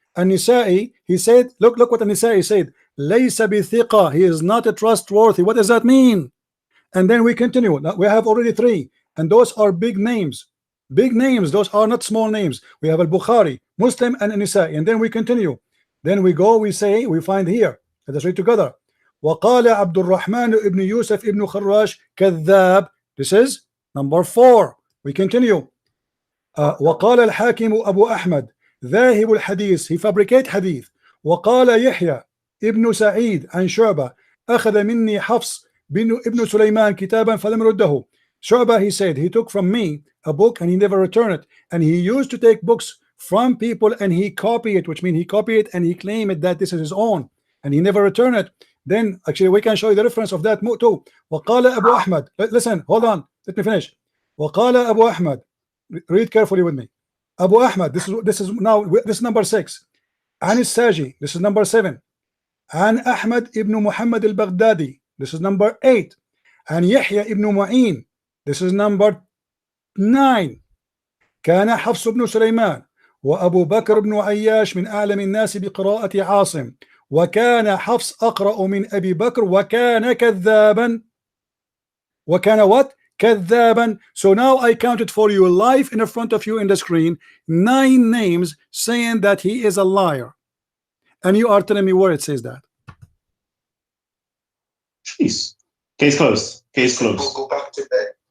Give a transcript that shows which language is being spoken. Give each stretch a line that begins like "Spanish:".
English: And Nisa'i, he said, look what Nisa'i said, laysa bithiqa, he is not a trustworthy. What does that mean? And then we continue. Now, we have already 3, and those are big names. Big names, those are not small names. We have Al-Bukhari, Muslim, and Nisa'i, and then we continue. Then we go, we find here. Let us read together.
Arabic: وقال عبد الرحمن ابن يوسف ابن خراش كذاب.
English: This is number 4. We continue.
Arabic: وقال الحاكم أبو أحمد ذاهب الحديث,
English: he fabricate hadith.
Arabic: وقال يحيى ابن سعيد عن شعبة أخذ مني حفص ابن سليمان كتابا فلم رده.
English: Shu'bah, he said, he took from me a book and he never returned it. And he used to take books from people and he copy it, which means he copy it and he claim it that this is his own, and he never returned it. Then actually we can show you the reference of that too.
Arabic: وقال أبو أحمد,
English: listen, hold on, let me finish.
Arabic: وقال أبو أحمد,
English: read carefully with me. Abu Ahmad, this is number 6.
Arabic: عن الساجي,
English: this is number 7.
Arabic: عن أحمد ابن محمد البغدادي,
English: this is number 8.
Arabic: عن يحيى ابن معين,
English: this is number 9.
Arabic: كان حفص بن سليمان وأبو بكر بن عياش من أعلم الناس بقراءة عاصم وكان حفص أقرأ من أبي بكر وكان كذابا. وكان
English: what?
Arabic: كذابا.
English: So now I counted for you live in front of you in the screen 9 names saying that he is a liar, and you are telling me where it says that. Jeez. Case closed. Case closed. We'll go back to bed.